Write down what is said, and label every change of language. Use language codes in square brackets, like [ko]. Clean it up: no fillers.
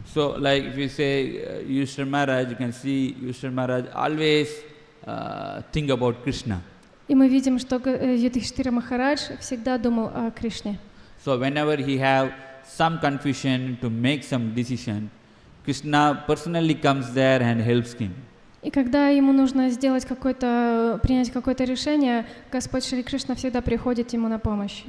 [en] So, like if you say Yudhishthira Maharaj, you can see Yudhishthira Maharaj always think about Krishna. [ru] И мы видим, что Юдхиштхира Махарадж всегда думал о Кришне. [en] So, whenever he have some confusion to make some decision, Krishna personally comes there and helps him. [ru] И когда ему нужно принять какое-то решение, Господь Шри Кришна всегда приходит ему на помощь.